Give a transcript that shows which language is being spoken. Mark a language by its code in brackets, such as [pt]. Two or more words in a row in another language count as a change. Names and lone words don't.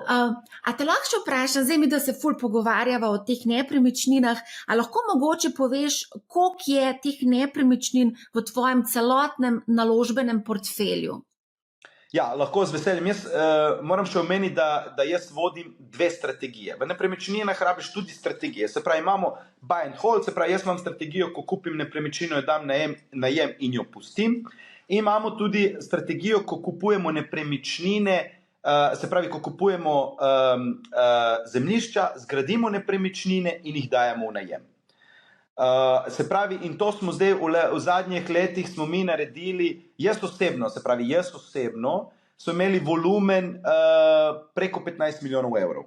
[sl] A te lahko še vprašam, zdaj mi, da se ful pogovarjava o teh nepremičninah, a lahko mogoče poveš, koliko je teh nepremičnin v tvojem celotnem naložbenem portfelju? Ja, lahko z veseljem. Jaz moram še omeniti, da jaz vodim dve strategije. V nepremičninah rabiš tudi strategije. Se pravi, imamo [en] buy and hold, [sl] se pravi, jaz imam strategijo, ko kupim nepremičnino, jo dam najem in jo pustim. In imamo tudi strategijo, ko kupujemo nepremičnine, se pravi, ko kupujemo zemljišča, zgradimo nepremičnine in jih dajemo v najem. Se pravi, in to smo zdaj v zadnjih letih smo mi naredili, jaz osebno, so imeli volumen preko 15 milijonov evrov.